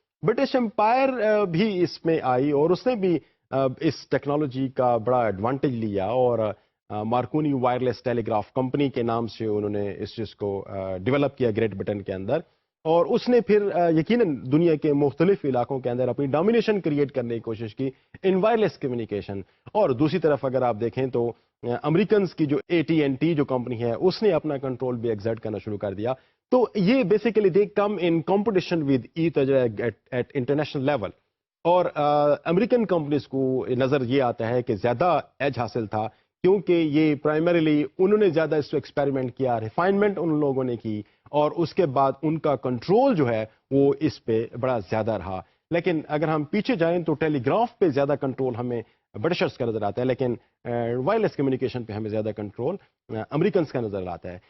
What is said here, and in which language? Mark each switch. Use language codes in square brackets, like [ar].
[ur] British umpire بھی اس میں آئی اور اس نے بھی اس ٹیکنالوجی کا بڑا ایڈوانٹیج لیا اور مارکونی وائرلیس ٹیلی گراف کمپنی کے نام سے انہوں نے اس چیز کو ڈیولپ کیا گریٹ برٹن کے اندر, اور اس نے پھر یقیناً دنیا کے مختلف علاقوں کے اندر اپنی ڈومینیشن کریٹ کرنے کی کوشش کی [en] In wireless communication. [ur] اور دوسری طرف اگر آپ دیکھیں تو امریکنز کی جو AT&T جو کمپنی ہے اس نے اپنا کنٹرول بھی ایگزرٹ کرنا شروع کر دیا. تو یہ [en] Basically they come in competition with each other at international level. [ur] اور امریکن کمپنیز کو نظر یہ آتا ہے کہ زیادہ ایج حاصل تھا کیونکہ یہ پرائمریلی انہوں نے زیادہ اس کو ایکسپیریمنٹ کیا, ریفائنمنٹ ان لوگوں نے کی اور اس کے بعد ان کا کنٹرول جو ہے وہ اس پہ بڑا زیادہ رہا. لیکن اگر ہم پیچھے جائیں تو ٹیلی گراف پہ زیادہ کنٹرول ہمیں برٹشرز کا نظر آتا ہے, لیکن وائرلیس کمیونیکیشن پہ ہمیں زیادہ کنٹرول امریکنز کا نظر آتا ہے.